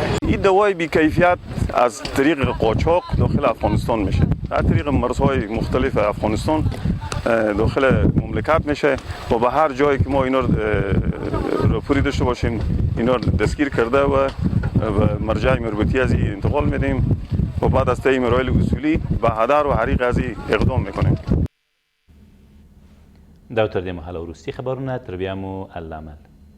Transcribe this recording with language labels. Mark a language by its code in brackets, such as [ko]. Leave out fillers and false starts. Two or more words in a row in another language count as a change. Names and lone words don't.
[fa] این دوای بی‌کیفیت از طریق قاچاق داخل افغانستان میشه، از طریق مرزهای مختلف افغانستان داخل مملکت میشه و به هر جایی که ما اینا رو پوری داشته باشیم اینا دستگیر کرده و مرجع مربوطی از این انتقال میدیم و بعد از طی مراحل اصولی به هدر و حریق از اقدام میکنیم. [ps] دا تر دې مهاله وروستي خبرونه تر بیا مو الله امان.